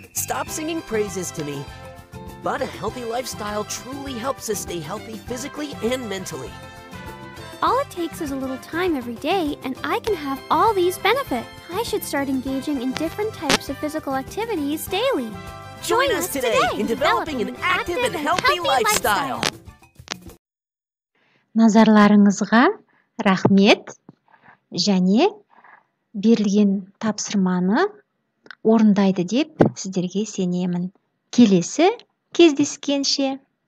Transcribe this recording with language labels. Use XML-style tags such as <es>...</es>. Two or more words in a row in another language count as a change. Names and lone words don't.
<en>Stop singing praises to me. But a healthy lifestyle truly helps us stay healthy physically and mentally. All it takes is a little time every day, and I can have all these benefits. I should start engaging in different types of physical activities daily. Join us today in developing an active and healthy lifestyle.</en> <kk>Назарларыңызға рахмет, және берілген тапсырманы орындайды деп сіздерге сенемін. Келесі кездескенше.</kk>